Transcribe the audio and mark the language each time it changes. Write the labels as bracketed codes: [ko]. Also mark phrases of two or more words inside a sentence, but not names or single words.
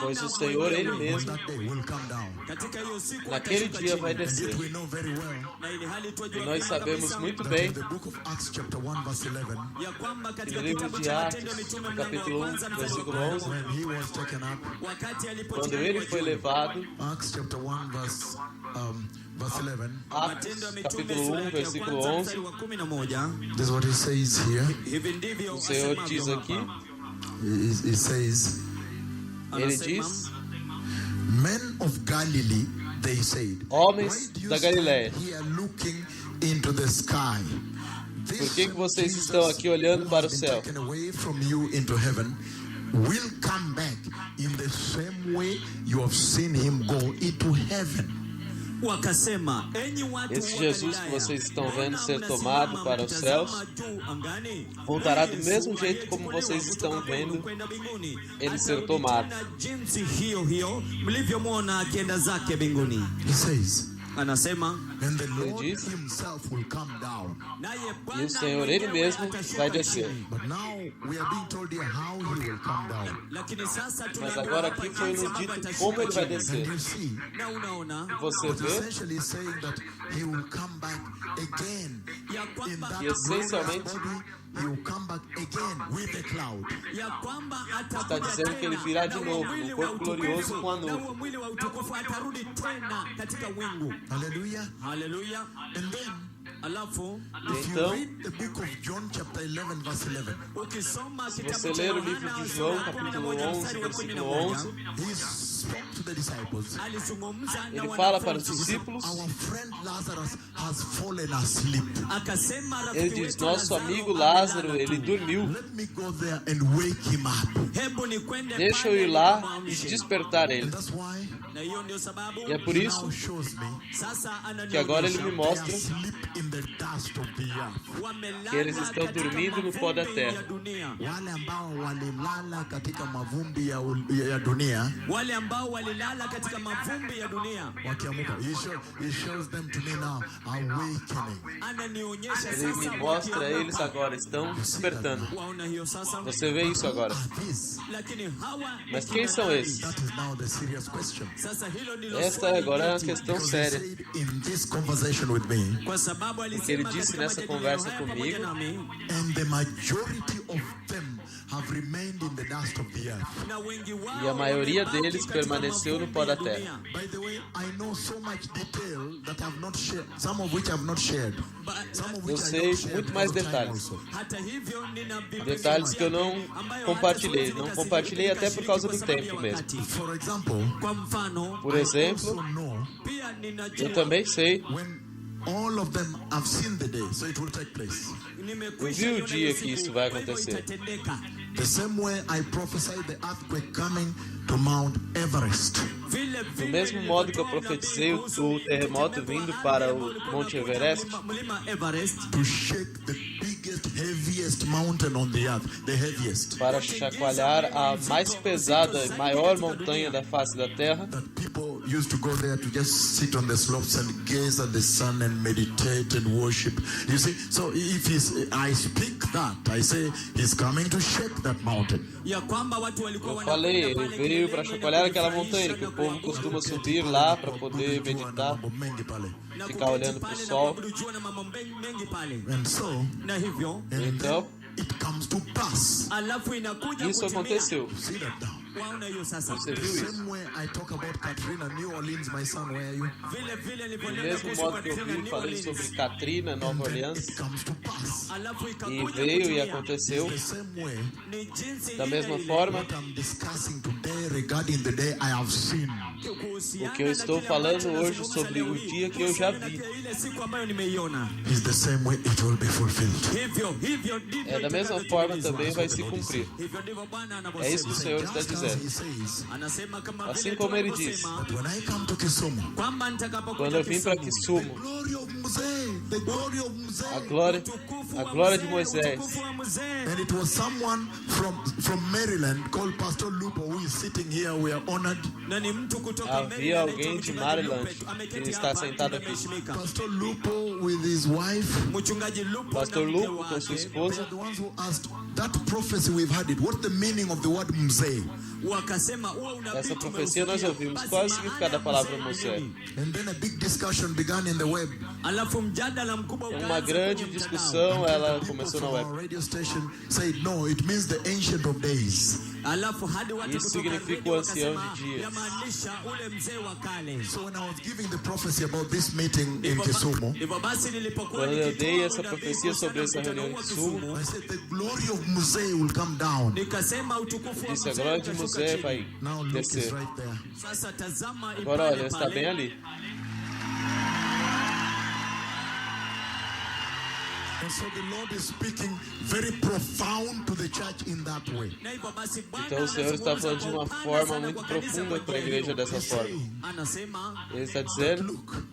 [pt] Pois o Senhor, Ele [sw] mwenyewe [pt] on mesmo, [en] that day will come down. [sw] katika hiyo siku [pt] naquele [sw] atashuka [pt] dia [sw] chini. [pt] vai [en] And [pt] descer. [en] yet we know very well [sw] Na ili hali twajua [pt] E nós [sw] vyema [pt] sabemos [sw] kabisa [pt] muito [en] that [pt] bem [en] in the book of Acts chapter 1 verse 11, [sw] ya kwamba [pt] que [sw] katika [pt] no livro [sw] kitabu [pt] de [sw] cha [pt] Atos, [sw] Matendo ya Mitume [pt] no [sw] mlango wa [pt] capítulo 1, [sw] kwanza mstari wa [pt] versículo 11, [en] when he was taken up, [sw] wakati [pt] quando [sw] alipochukuliwa [pt] ele foi [sw] juu. [pt] levado, [en] Acts chapter 1 verse 11, [pt] Atos, [sw] Matendo ya Mitume [pt] capítulo [sw] sura 1, yake ya [pt] versículo [sw] kwanza 11, mstari wa 11. [en] this is what he says here. [sw] Hivi ndivyo [pt] o Senhor [sw] asemavyo [pt] diz [sw] hapa. [pt] aqui, [en] He says, [pt] ele [sw] Anasema, [pt] diz: [en] men of Galilee, they said, [pt] Homens [en] why do you [pt] da [en] stand [pt] Galileia, [en] here looking into the sky? [pt] por que vocês estão aqui olhando para o céu? [en] Taken away from you into heaven will come back in the same way you have seen him go into heaven. [sw] wakasema, enyi watu [pt] Esse [sw] wa Jesus Galilaya, [pt] que vocês estão vendo [sw] mbona [pt] ser [sw] mnasimama [pt] tomado para os [sw] mkitazama [pt] céus, [sw] juu angani? [pt] voltará do [sw] Yesu [pt] mesmo jeito [sw] aliyechukuliwa [pt] como vocês [sw] kutoka [pt] estão [sw] kwenu [pt] vendo [sw] kwenda mbinguni, [pt] ele ser [sw] atarudi [pt] tomado. [sw] tena jinsi hiyo hiyo mlivyomwona akienda zake mbinguni. [en] He says, [sw] Anasema [en] and the Lord [pt] diz, [en] himself will come down. [sw] naye [pt] e o [sw] Bwana [pt] Senhor Ele [sw] mwenyewe [pt] mesmo [sw] atashuka [pt] vai descer. [sw] chini. [en] But now we are being told here how he will come down. [sw] Lakini sasa [pt] Mas [sw] tunaambiwa [pt] agora [sw] hapa [pt] aqui foi [sw] jinsi [pt] nos [sw] ambavyo [pt] dito [sw] atashuka [pt] como Ele vai [sw] chini. [en] And [pt] descer. [en] you see, [sw] Na unaona [pt] Você [en] it's [pt] vê, [en] essentially saying that he will come back again. [sw] ya [en] In [sw] kwamba [en] that [pt] E essencialmente- [en] glorious body, he will come back again with a cloud. [sw] ya kwamba [pt] está [sw] atakuja [pt] dizendo que Ele [sw] tena, [pt] virá [sw] na [pt] de [sw] huo [pt] novo, [sw] mwili [pt] no [sw] wa [pt] corpo glorioso [sw] utukufu, [pt] com a [sw] na huo [pt] nuvem. [sw] mwili wa utukufu atarudi tena katika wingu. [en] Hallelujah. [sw] Haleluya. [en] And then, [sw] Alafu [en] if you [pt] Então, [en] read the book of John chapter 11 verse 11, [sw] ukisoma [pt] se [sw] kitabu [pt] você [sw] cha [pt] ler o Yohana livro de [sw] sura [pt] João, [sw] ya 11 [pt] capítulo 11, [sw] mstari wa [pt] versículo 11, 11, [en] he spoke to the disciples. [sw] alizungumza na [pt] Ele fala para os [sw] wanafunzi. [pt] discípulos, [en] Our friend Lazarus has fallen asleep. [sw] Akasema [pt] Ele [sw] rafiki [pt] diz, [sw] wetu [pt] nosso Lazaro amigo [sw] amelala [pt] Lázaro, [sw] tu. [pt] ele dormiu. [en] Let me go there and wake him up. [sw] Hebu nikwende [pt] Deixa eu [sw] pale [pt] ir lá e [sw] nikamwamshe. [pt] despertar ele. [en] And that's why [sw] Na hiyo ndio sababu [pt] E é por [en] he [pt] isso [en] now shows me [sw] sasa [pt] que agora ele me [en] they [pt] mostra [en] are asleep in the dust of the earth. [sw] wamelala [pt] que eles estão [sw] katika [pt] dormindo no pó da [sw] mavumbi [pt] terra. [sw] ya dunia. Wale ambao walilala katika mavumbi ya dunia Wale ambao walilala katika mavumbi ya dunia, wakiamuka. [en] He shows them to me now, awakening. [sw] ananionyesha [pt] Ele [sw] sasa [pt] me mostra, [sw] wakiamka. [pt] eles agora estão despertando. [sw] Waona hiyo sasa, [pt] Você vê isso agora. [en] Are these? [sw] lakini hawa [pt] Mas [sw] ni [pt] quem [sw] kina [pt] são [sw] nani? [pt] esses? [en] That is now the serious question. [sw] Sasa hilo ndilo [pt] Esta [sw] swali [pt] agora é uma [sw] nyeti. [pt] questão [en] Because he [pt] séria. [en] said in this conversation with me, [sw] Kwa sababu [pt] ele [sw] alisema [pt] disse [sw] katika [pt] nessa [sw] majadiliano [pt] conversa [sw] haya pamoja [pt] comigo, [sw] nami, [en] and the majority of them have remained in the dust of the earth. [sw] na wengi wao [pt] E a maioria [sw] wamebaki [pt] deles [sw] katika [pt] permaneceu no [sw] mavumbi [pt] pó da [sw] ya [pt] terra. [sw] dunia. [en] By the way, I know so much detail that I've not shared, some of which I've not shared. Some of which I [pt] sei [en] don't share [pt] muito [en] because [pt] mais [en] of time [pt] detalhes. [en] also. [sw] Hata hivyo nina vipengele [pt] Detalhes que eu não [sw] ambayo [pt] compartilhei. [sw] hata [pt] Não [sw] siwezi [pt] compartilhei até por causa do [sw] nikashiriki [pt] tempo [sw] kwa [pt] mesmo. [sw] sababu ya wakati. [en] For example, [sw] Kwa mfano, [pt] Por [en] I [pt] exemplo, [en] also know [sw] pia ninajua [pt] eu também sei, [en] when all of them have seen the day, so it will take place. [sw] nimekwisha [pt] Eu vi o [sw] iona [pt] dia [sw] hiyo [pt] que [sw] siku, [pt] isso vai [sw] kwa hivyo [pt] acontecer. [sw] itatendeka. [en] The same way I prophesied the earthquake coming to Mount Everest. [sw] Vile [pt] do [sw] vile [pt] mesmo modo que eu [sw] nilivyotoa [pt] profetizei [sw] unabii kuhusu [pt] o terremoto [sw] tetemeko [pt] vindo [sw] la [pt] para [sw] ardhi [pt] o [sw] ambao ulikuwa [pt] Monte [sw] unakuja Everest, mlima Everest, [en] To shake the biggest, heaviest mountain on the earth, the heaviest. [pt] para chacoalhar a mais pesada e maior montanha da face da Terra, [en] That people used to go there to just sit on the slopes and gaze at the sun and meditate and worship. You see, so I speak that, I say he's coming to shake that mountain. [sw] ya kwamba watu walikuwa [pt] eu falei, [sw] wanakwenda [pt] ele [sw] pale [pt] veio para [sw] kileleni [pt] chacoalhar [sw] na [pt] aquela [sw] kujifurahisha [pt] montanha que [sw] na [pt] o povo [sw] kuabudu [pt] costuma subir lá para poder meditar, [sw] Mambo mengi pale. na [pt] ficar [sw] kuketi [pt] olhando pro [sw] pale na [pt] sol. [sw] kuabudu jua na mambo mengi pale. [en] And so, [sw] Na hivyo [en] and [pt] Então, [en] then it comes to pass. [sw] alafu inakuja [pt] isso [sw] kutimia. [pt] aconteceu. [en] See that now. [sw] Waona hiyo sasa. [pt] Você [en] The [pt] viu isso? [en] same way I talk about Katrina, New Orleans, my son, where are you? [sw] Vile vile [pt] Do [sw] nilivyonena [pt] mesmo [sw] kuhusu [pt] modo que eu Katrina vi New falando Orleans. sobre Katrina, Nova Orleans, [en] It comes to pass. [sw] Alafu [pt] e [sw] ikakuja [pt] veio e [sw] kutimia. [pt] aconteceu [en] The same way, [sw] Ni jinsi [pt] da [sw] ile [pt] mesma [sw] ile [pt] forma. [en] what I'm discussing today regarding the day I have seen. [sw] kuhusiana [pt] O que eu [sw] na [pt] estou [sw] kile [pt] falando [sw] ambacho [pt] hoje [sw] nazungumza [pt] sobre [sw] leo [pt] o [sw] hii, [pt] dia que eu já [sw] kuhusiana na [pt] vi. [sw] ile siku ambayo nimeiona. [en] Is the same way it will be fulfilled. [sw] Hivyo ndivyo [pt] É da mesma forma também vai se cumprir. [sw] Hivyo ndivyo Bwana [pt] É isso que o [sw] anavyosema. [pt] Senhor está [en] Just as [pt] dizendo. [en] he says, [sw] Anasema kama [pt] Assim [sw] vile [pt] como ele [sw] tunavyosema, [en] that when I come to Kisumu, [sw] kwamba [pt] Quando [sw] nitakapokuja [pt] eu vim para Kisumu, Kisumu, [en] glory of Mzee, the glory of [pt] a Mzee. glória, [sw] utukufu [pt] a [sw] wa [pt] glória de mzee, Moisés, [sw] utukufu wa mzee. [en] And it was someone from Maryland called Pastor Lupo who is sitting here. We are honored. [sw] Na ni mtu kutoka [pt] Havia Maryland, alguém [sw] anaitwa [pt] de [sw] Mchungaji [pt] Maryland Lupe, que [sw] ameketi [pt] está [sw] hapa, [pt] sentado aqui. [sw] ameheshimika. [en] Pastor Lupo with his wife. [sw] Mchungaji Lupo [pt] Pastor [sw] na mke [pt] Lupo com sua [sw] wake [en] They [pt] esposa, [en] are the ones who asked that prophecy we've had it. What's the meaning of the word Mzee? [sw] wakasema huo unabii [pt] essa profecia nós [sw] tumeusikia. [pt] ouvimos. [sw] Basi [pt] Qual é o [sw] maana [pt] significado da [sw] ya [pt] palavra [sw] mzee [pt] Moisés? [sw] ni nini? [en] And then a big discussion began in the web. [sw] Alafu mjadala mkubwa [pt] Uma [sw] ukaanza [pt] grande [sw] kwenye mtandao. [pt] discussão, ela [en] People [pt] começou na [en] from [pt] web. [en] our radio station said no, it means the ancient of days. [sw] Alafu hadi watu [pt] Isso [sw] kutoka [pt] significa radio o ancião [sw] wakasema, [pt] de dias. [sw] yamaanisha ule mzee wa kale. [en] So when I was giving the prophecy about this meeting in [sw] Hivyo Kisumu, hivyo basi nilipokuwa [pt] Quando eu [sw] nikitoa [pt] dei essa [sw] unabii [pt] profecia sobre essa [sw] kuhusiana na [pt] reunião em [sw] mkutano huu wa Kisumu, [en] I said the glory of Mzee will come down. [sw] nikasema utukufu wa [pt] disse a mzee glória de [sw] utashuka [pt] Moisés [sw] chini. [pt] vai [en] Now Luke is [pt] descer. [en] right there. [sw] Sasa tazama [pt] Agora [sw] ipale [pt] olha, está [sw] pale. [pt] bem ali. [en] And so the Lord is speaking very profound to the church in that way. [sw] Na hivyo basi Bwana [pt] Então o Senhor está [sw] anazungumza [pt] falando de [sw] kwa [pt] uma [sw] upana [pt] forma [sw] sana [pt] muito [sw] kwa kanisa [pt] profunda [sw] kwa [pt] para a [sw] njia [pt] igreja [sw] hiyo. [pt] dessa forma. [sw] Anasema [pt] Ele está dizendo